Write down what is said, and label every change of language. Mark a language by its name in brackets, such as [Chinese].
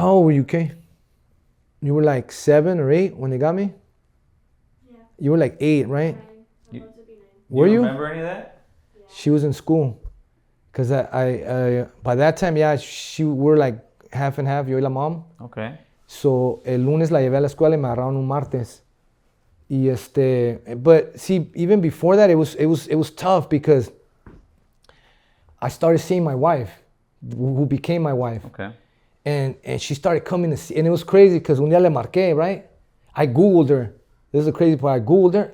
[English] How old were you, Kay? You were like 7 or 8 when they got me? Yeah. You were like 8, right? 9. I'm about to be 9. Were you? Remember any of that? Yeah. She was in school. Because I by that time, yeah, we're like half and half, [Spanish] yo y la [English] mom. Okay. [Spanish] So el lunes la llevé a la escuela y me agarraron un martes. [English] Y but see, even before that, it was tough, because I started seeing my wife, who became my wife. Okay. And she started coming to see, and it was crazy, because un día le marqué, right? I Googled her. This is the crazy part. I Googled her.